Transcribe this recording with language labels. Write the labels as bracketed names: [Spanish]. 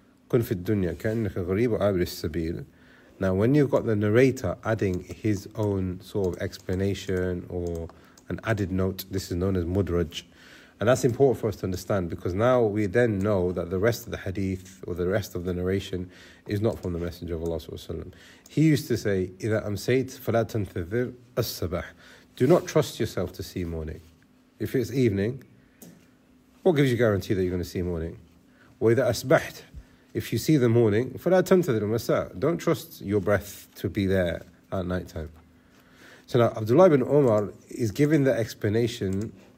[Arabic] Kun fi dunya ka'annaka ghareeb abri sabil. [English] Now, when you've got the narrator adding his own sort of explanation or an added note, this is known as mudraj. And that's important for us to understand, because now we then know that the rest of the hadith or the rest of the narration is not from the Messenger of Allah Sallallahu Alaihi Wasallam. He used to say, [Arabic] إِذَا أَمْسَيْتْ فَلَا تَنْتَذِرْ أَصَّبَحْ. [English] Do not trust yourself to see morning. If it's evening, what gives you guarantee that you're going to see morning? [Arabic] وَإِذَا أَصْبَحْتْ. [English] If you see the morning, [Arabic] فَلَا تَنْتَذِرْ مَسَا. [English] Don't trust your breath to be there at night time. So now, Abdullah ibn Umar is giving the explanation.